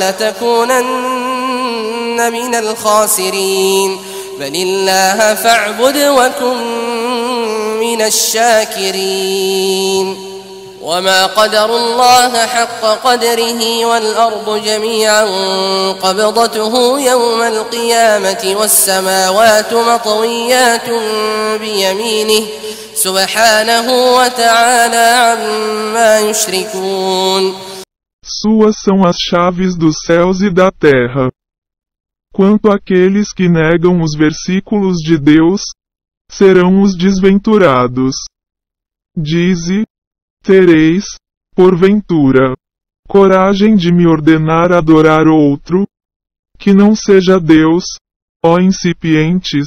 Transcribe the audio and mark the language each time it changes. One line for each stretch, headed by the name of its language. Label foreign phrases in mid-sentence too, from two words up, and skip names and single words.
Arabic: ولتكونن من الخاسرين بل الله فاعبد وكن من الشاكرين وما قدروا الله حق قدره والأرض جميعا قبضته يوم القيامة والسماوات مطويات بيمينه سبحانه وتعالى عما يشركون.
Portuguese: Suas são as chaves dos céus e da terra. Quanto àqueles que negam os versículos de Deus, serão os desventurados. Dize, tereis, porventura, coragem de me ordenar adorar outro, que não seja Deus, ó incipientes?